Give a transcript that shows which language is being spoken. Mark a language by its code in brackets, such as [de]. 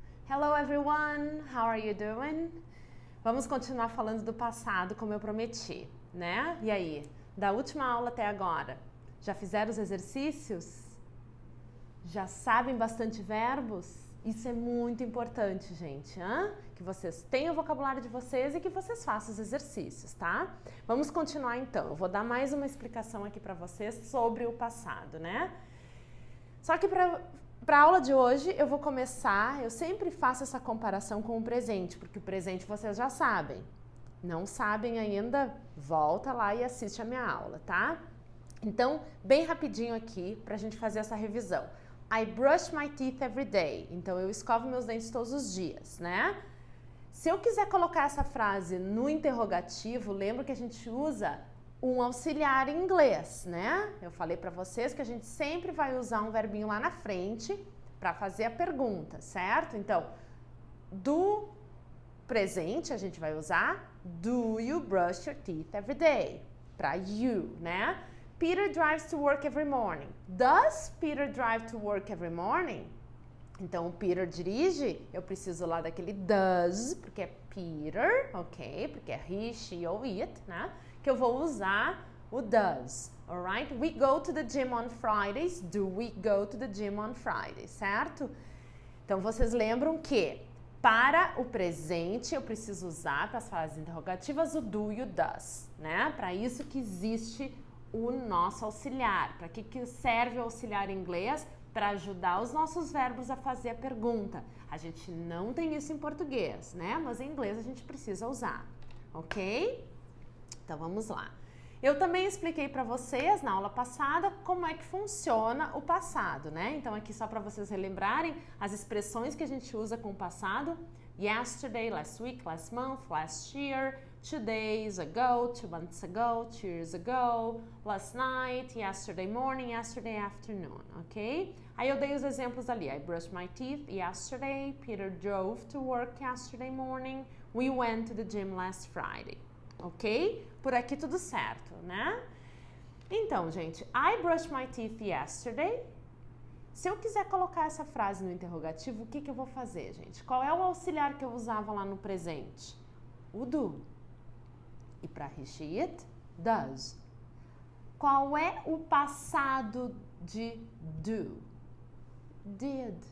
[en] Hello everyone, how are you doing? [pt] Vamos continuar falando do passado como eu prometi, né? E aí, da última aula até agora, já fizeram os exercícios? Já sabem bastante verbos? Isso é muito importante, gente, hein? Que vocês tenham o vocabulário de vocês e que vocês façam os exercícios, tá? Vamos continuar então. Eu vou dar mais uma explicação aqui para vocês sobre o passado, né? Só que para a aula de hoje eu vou começar, eu sempre faço essa comparação com o presente, porque o presente vocês já sabem. Não sabem ainda? Volta lá e assiste a minha aula, tá? Então, bem rapidinho aqui para a gente fazer essa revisão. [en] I brush my teeth every day. [pt] Então, eu escovo meus dentes todos os dias, né? Se eu quiser colocar essa frase no interrogativo, lembra que a gente usa um auxiliar em inglês, né? Eu falei para vocês que a gente sempre vai usar um verbinho lá na frente para fazer a pergunta, certo? Então, do presente a gente vai usar [en] Do you brush your teeth every day? [pt] Para you, né? [en] Peter drives to work every morning. Does Peter drive to work every morning? [pt] Então, o Peter dirige, eu preciso lá daquele does, porque é Peter, ok? Porque é he, she ou it, né? Que eu vou usar o does, alright? [en] We go to the gym on Fridays. Do we go to the gym on Fridays, certo? [pt] Então, vocês lembram que para o presente eu preciso usar para as frases interrogativas o do e o does, né? Para isso que existe o nosso auxiliar. Para que serve o auxiliar em inglês? Para ajudar os nossos verbos a fazer a pergunta. A gente não tem isso em português, né? Mas em inglês a gente precisa usar, ok? Então vamos lá. Eu também expliquei para vocês na aula passada como é que funciona o passado, né? Então aqui só para vocês relembrarem as expressões que a gente usa com o passado. [en] Yesterday, last week, last month, last year, 2 days ago, 2 months ago, 2 years ago, last night, yesterday morning, yesterday afternoon, ok? [pt] Aí eu dei os exemplos ali. [en] I brushed my teeth yesterday, Peter drove to work yesterday morning, we went to the gym last Friday, ok? [pt] Por aqui tudo certo, né? Então, gente, [en] I brushed my teeth yesterday. [pt] Se eu quiser colocar essa frase no interrogativo, o que eu vou fazer, gente? Qual é o auxiliar que eu usava lá no presente? O do. E para he, she, it, does. Qual é o passado de do? Did.